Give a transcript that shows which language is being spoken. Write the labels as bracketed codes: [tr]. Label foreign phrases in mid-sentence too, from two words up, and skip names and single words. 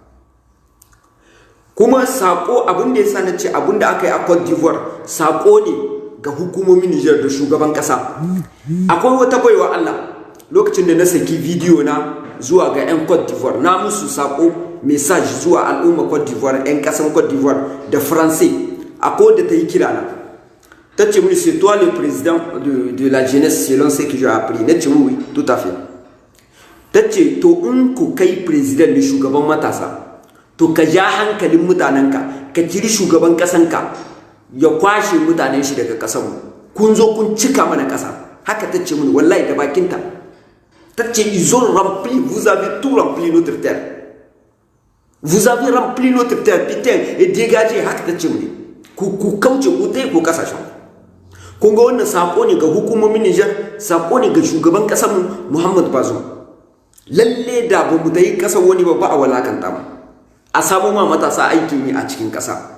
[ha] Kuma sako abin da ya sa na ce abin da aka yi a Cote d'Ivoire sako ne ga hukumomin Nijar da shugaban kasa. Akwai wata baiwa Allah lokacin da na saki bidiyo na zuwa ga 'yan Cote d'Ivoire, na musu sako message zuwa al'umma Cote d'Ivoire, 'yan kasan Cote d'Ivoire da Faransai. Akwai da ta yi kira na, ta ce mini [fr] c'est toi le président de la jeunesse selon ce que j'ai appris. [ha] Na ce [fr] oui, tout à fait. [ha] Ta ce to in ku kai president da shugaban matasa, to ka ja hankalin mutanenka, ka kiri shugaban kasanka ya kwashe mutanen shi daga kasanmu. Kun zo kun cika mana kasa. Haka ta ce mini wallahi da bakinta. Ta ce [fr] ils ont rempli, vous avez tout rempli notre terre. Vous avez rempli notre terre, putain, et dégagez. [ha] Haka ta ce mini ku kauce ku tai ku kasashen. Kun ga wannan sako ne ga hukumomin Nijar, sako ne ga shugaban kasanmu Muhammad Bazoum. Lalle da ba mu dai kasar wani ba a walakanta mu, a samu ma matasa aikin yi a cikin kasa.